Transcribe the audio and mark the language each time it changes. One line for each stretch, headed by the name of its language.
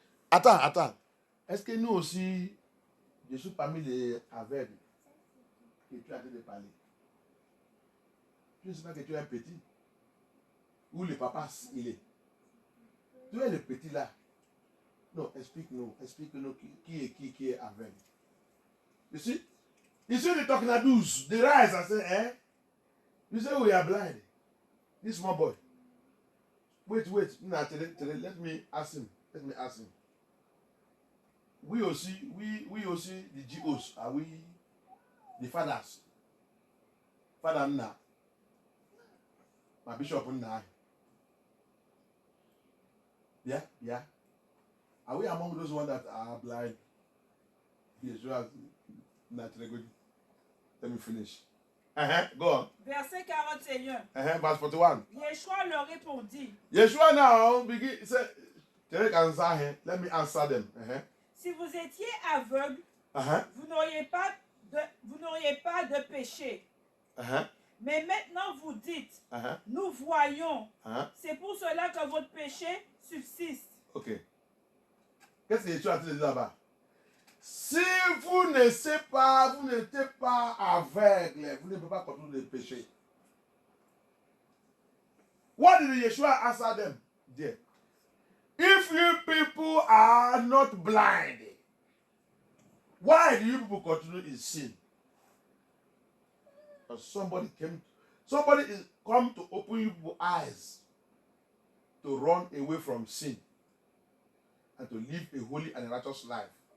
French: Attends. Est-ce que nous aussi, je suis parmi les aveugles que tu as en train de parler? Tu ne sais pas que tu es un petit? Où le papa, il est? Tu es le petit là. Non, explique-nous qui est aveugle.
English: You see? Ici, the talking at 12. The rise and say, you say we are blind. This small boy. Wait. Nah, let me ask him. We also, the GOs, are we the fathers? Father Nna. My bishop Nna. Yeah. Are we among those ones that are blind? Yes, you are not very good. Let me finish. Go on.
French: Verset 41.
English: Verse 41.
French: Yeshua leur répondit.
English: Yeshua now begin say, let me answer them.
French: Si vous étiez aveugle, vous n'auriez pas de péché. Mais maintenant vous dites, nous voyons. C'est pour cela que votre péché subsiste. Ok. Qu'est-ce que Yeshua a dit là-bas? Si vous n'êtes pas aveugle, vous ne pouvez pas contrôler le péché.
English: What did Yeshua answer them there? If you people are not blind, why do you people continue in sin? Because somebody is come to open your eyes to run away from sin and to live a holy and righteous life.